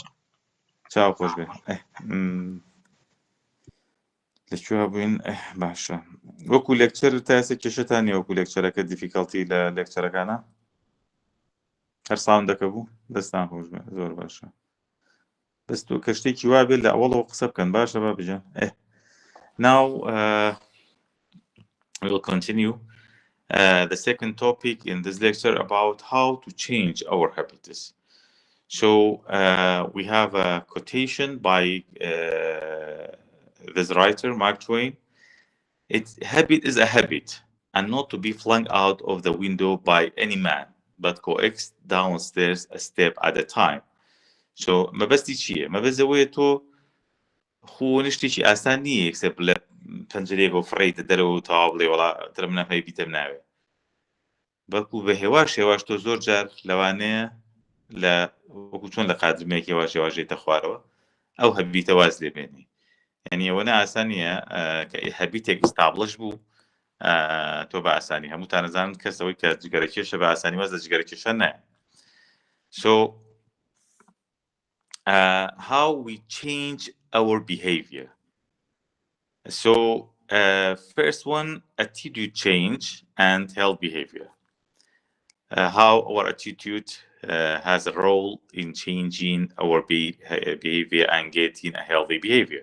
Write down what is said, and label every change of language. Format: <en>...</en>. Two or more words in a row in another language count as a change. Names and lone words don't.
<ckb>چاو خۆش بێ لەکوێ بووین باشە وەکو لێکچەر تاسە کێشەتانی وەکو لێکچەرەکە دیفیکەڵتی لە لێکچەرەکانە هەر ساوندەکە بوو دەستان خۆش بێ زۆر باشە بەس تۆ کە شتێکی وا بێت لە ئەوڵەوە قسە بکەن باشە با بژێن</ckb> <en>Now we will continue the second topic in this lecture about how to change our habits. So we have a quotation by this writer, Mark Twain. Habit is a habit, and not to be flung out of the window by any man, but coaxed downstairs a step at a time.</en> <ckb>So مەبەستی چییە؟ مەبەست ئەوەیە تۆ خۆ شتێکی ئاسان نییە یەکسەر لە پەنجەرەیەک و فڕیتە دەرەوە و تەواو بڵێ وەڵا ترم نەفەی بیتەم ناوێ بەڵکو بە هێواش تۆ زۆر جار لەوانەیە لە وەکو چۆن لە قادرمەیەکی هێواژێتە خوارەوە ئەو هەبیتە واز لێبێنی یعنی ئەوە ئاسان نییە کە هەبیتێک ئستابلش بوو تۆ بە ئاسانی هەمووتان نەزانن کەسەوەی کە جگەرەکێشە بە ئاسانی واز لە جگەرەکێشە نایە.</ckb> <en>So how we change our behavior. So first one, attitude change and health behavior. How our attitude has a role in changing our behavior and getting a healthy behavior.</en>